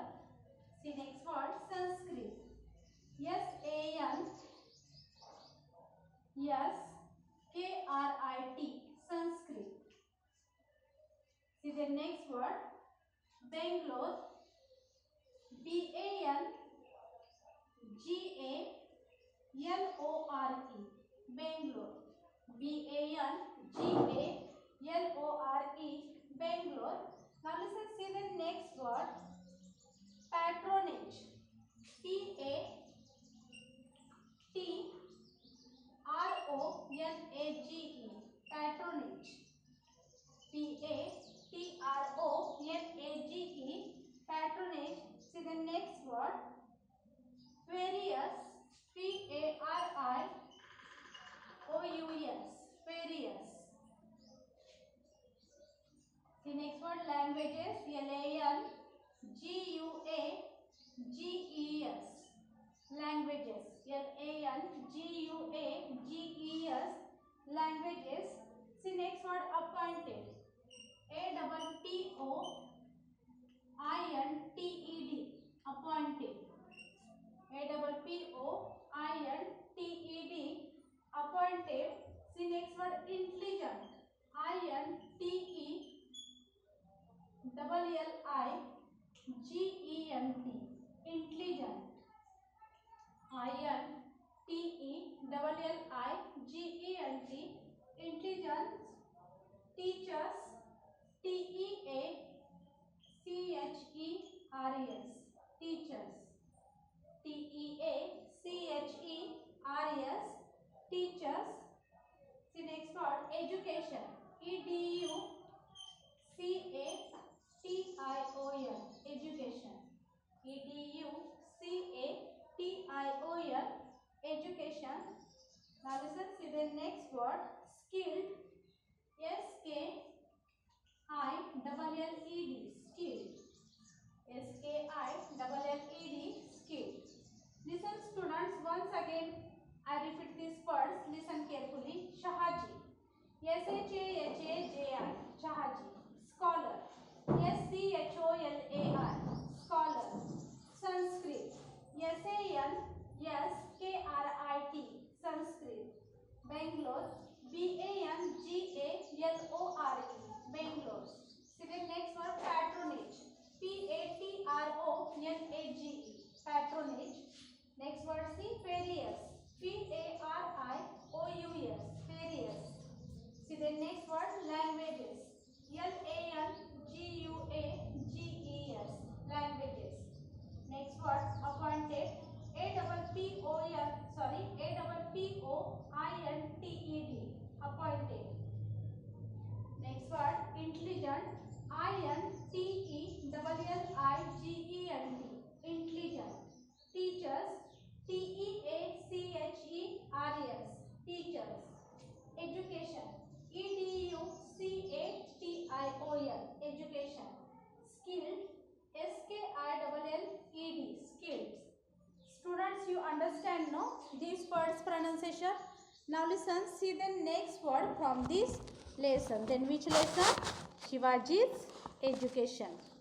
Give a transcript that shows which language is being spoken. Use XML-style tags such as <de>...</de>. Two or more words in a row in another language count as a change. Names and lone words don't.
<en>See next word Sanskrit. S-A-N-S-K-R-I-T. Sanskrit. See the next word Bangalore. B-A-N-G-A-L-O-R-E. Bangalore. B-A-N-G-A-L-O-R-E. Bangalore. Now listen, see the next word patronage. P-A-T-R-O-N-A-G-E. Patronage. P-A-T-R-O-N-A-G-E. Patronage. See the next word various. P-A-R-I-O-U-S. Various. The next word languages. L-A-N-G-U-A-G-E-S. Languages. L-A-N-G-U-A-G-E-S. Languages. See next word appointed. A-P-P-O-I-N-T-E-D. Appointed. A-P-P-O-I-N-T-E-D. Appointed. See next word intelligent. I-N-T-E-L-L-I-G-E-N-T. Intelligent. I-N-T-E-L-L-I-G-E-N-T. Intelligence. Teachers. T-E-A-C-H-E-R-E-S. Teachers. T-E-A-C-H-E-R-E-S. Teachers. See next word education. E-D-U-C-A-T-I-O-N. Education. E-D-U-C-A-T-I-O-N. Education. Now listen, see the next word skilled. S-K-I-L-L-E-D. Skilled. S-K-I-L-L-E-D. Skilled. Listen students, once again I repeat these words. Listen carefully. Shahaji. S-H-A-H-A-J-I. Shahaji. Scholar. S-C-H-O-L-A-R. Scholar. Sanskrit. S-A-N-S-K-R-I-T. Sanskrit. Bangalore. B-A-N-G-A-L-O-R-E. Bangalore. See the next word patronage. P-A-T-R-O-N-A-G-E. Patronage. Next word see various. P-A-R-I-O-U-S. Various. See the next word languages. L-A-N-G-U-A-G-E-S. Languages. Next word appointed. A-P-P-O-I-N-T-E-D. Appointed. Next word intelligent. I-N-T-E-L-L-I-G-E-N-T. Intelligent. Teachers. T-E-A-C-H-E-R-E-S. Teachers. Education. E-D-U-C-A-T-I-O-N. Education. Skilled. S-K-I-L-L-E-D. Skilled. Students, you understand no these words pronunciation? Now listen, see the next word from this lesson. Then which lesson? Shivaji's education.</en>